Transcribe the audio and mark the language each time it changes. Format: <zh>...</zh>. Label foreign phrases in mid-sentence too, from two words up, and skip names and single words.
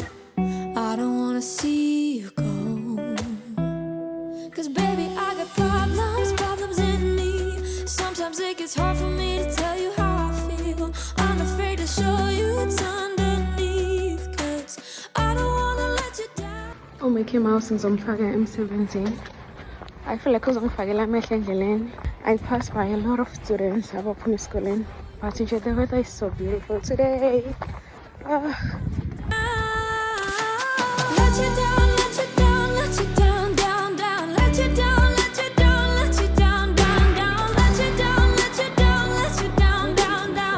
<en>I don't wanna see you go, 'cause baby, I got problems in me. Sometimes it gets hard for me to tell you how I feel. I'm afraid to show you what's underneath, 'cause I don't wanna let you down.</en> <zu>Oh, Mickey Mouse ngizomfaka emsebenzini.</zu> <en>I feel like</en> <zu>uzongifakela amehlo endleleni.</zu> <en>I pass by a lot of students</en> <zu>abaphuma esikoleni,</zu> <en>but nje the weather is so beautiful today. Let you down, let you down, let you down, down, down. Let you down, let you down, let you down, down, down. Let you down, let you down, let you down, down, down.</en>